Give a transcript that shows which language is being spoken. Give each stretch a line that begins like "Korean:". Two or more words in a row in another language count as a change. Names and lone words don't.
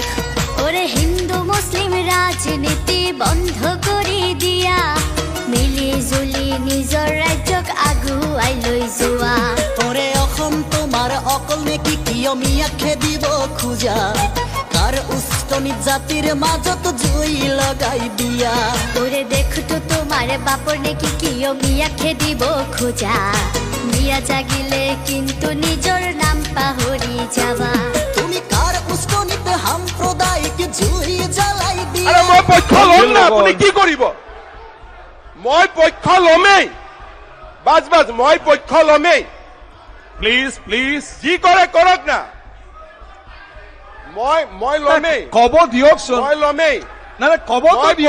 Assamese: ওরে হিন্দু মুসলিম রাজনীতি বন্ধ করে দিয়া মিলি জুলি নিজৰ ৰাজ্যক আগুৱাই লৈ যোৱা ওরে অসম তোমার অকল নেকি কিয় মিয়াকে দিব খুঁজা কার উষ্টনিত জাতির মাজত জুই লগাই দিয়া ওরে দেখতো তোমার বাপর নাকি কিয় মিয়াকে দিব খোঁজা মিয়া জাগিলে কিন্তু নিজৰ নাম পাহৰি যাবা তুমি কার উষ্টনিতে সাম্প্রদায়িক জুই জ্বালাই দিয়া আরে মই পক্ষ লম না আপুনি কি কৰিব মই পক্ষ লমেই বাজ মই পক্ষ লমেই
English: প্লিজ প্লিজ
Assamese: যি কৰে কৰক না মই লমেই কব দিয়কচোন মই লমেই নাই কবতো দিয়ক